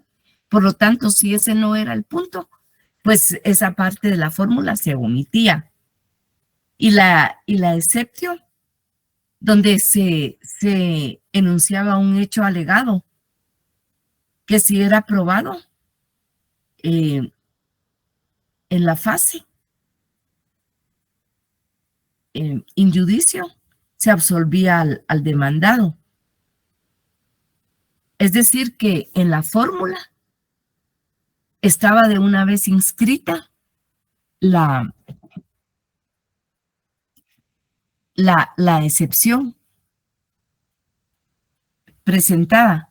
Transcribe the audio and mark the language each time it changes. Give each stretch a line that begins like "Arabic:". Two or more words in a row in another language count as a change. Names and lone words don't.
Spanish: Por lo tanto, si ese no era el punto, pues esa parte de la fórmula se omitía. Y la exceptio, donde se enunciaba un hecho alegado, que si era probado en la fase
Latin: in judicio,
Spanish: se absolvía al demandado. Es decir, que en la fórmula estaba de una vez inscrita la excepción presentada.